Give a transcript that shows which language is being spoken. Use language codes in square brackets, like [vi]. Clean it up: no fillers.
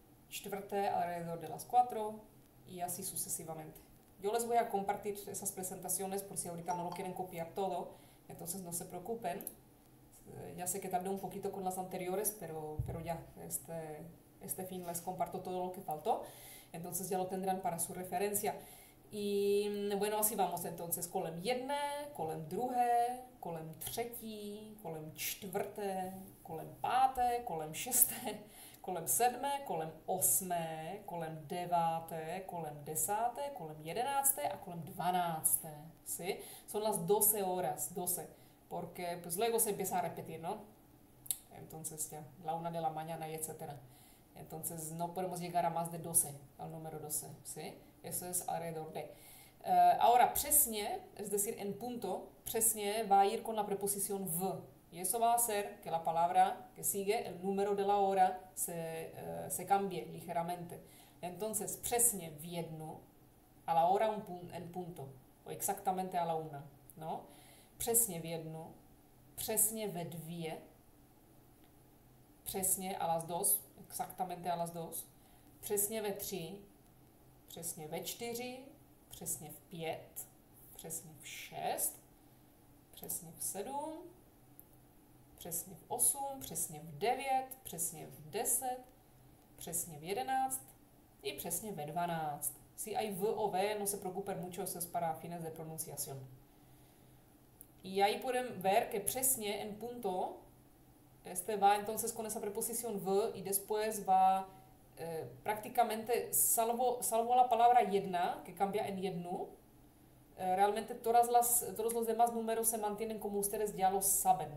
[es] Čtvrté, alrededor de las cuatro. Y así sucesivamente. Yo les voy a compartir esas presentaciones por si ahorita no lo quieren copiar todo, Entonces no se preocupen. Ya sé que tardé un poquito con las anteriores, pero ya, este fin les comparto todo lo que faltó. Entonces ya lo tendrán para su referencia. I bueno, asi vamos entonces [cs] kolem jedné, kolem druhé, kolem třetí, kolem čtvrté, kolem páté, kolem šesté, kolem sedmé, kolem osmé, kolem deváté, kolem desáté, kolem jedenácté a kolem dvanácté. [es] ¿Sí? Son las 12 horas, 12, porque pues luego se empieza a repetir, ¿no? Entonces ya, la 1 de la mañana y etcétera. Entonces no podemos llegar a más de 12, al número 12, ¿sí? Eso es alrededor de. Ahora, přesně, es decir, en punto, přesně va a ir con la preposición v. Y eso va a hacer que la palabra que sigue, el número de la hora, se cambie ligeramente. Entonces, [cs] přesně v jednu, [es] a la hora en punto, o exactamente a la 1, ¿no? [cs] Přesně v jednu, přesně ve 2, přesně [es] a las 2, exactamente a las 2, [cs] přesně ve 3, přesně ve 4, přesně v 5, přesně v 6, přesně v 7, přesně v 8, přesně v 9, přesně v 10, přesně v 11 y přesně ve 12. [es] Si hay v o v, no se preocupen mucho, eso es para fines de pronunciación. Y ahí pueden ver que přesně en punto va entonces con esa preposición v y después va prácticamente, salvo la palabra jedna, que cambia en jednu, realmente todos los demás números se mantienen como ustedes ya lo saben.